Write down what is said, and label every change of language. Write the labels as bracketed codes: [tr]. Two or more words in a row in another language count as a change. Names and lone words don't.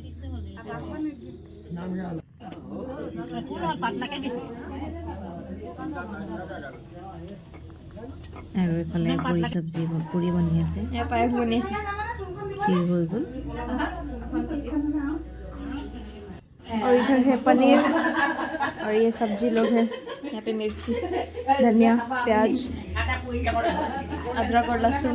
[as] আৰু এইফালে পুৰি চব্জি পুৰি বনি আছে, পায়স বনি আছে, ক্ষীৰ হৈ গ'ল। [hi] और इधर है पनीर, और ये सब्जी लोग हैं। यहाँ पे मिर्ची, धनिया, प्याज, अदरक और लहसुन।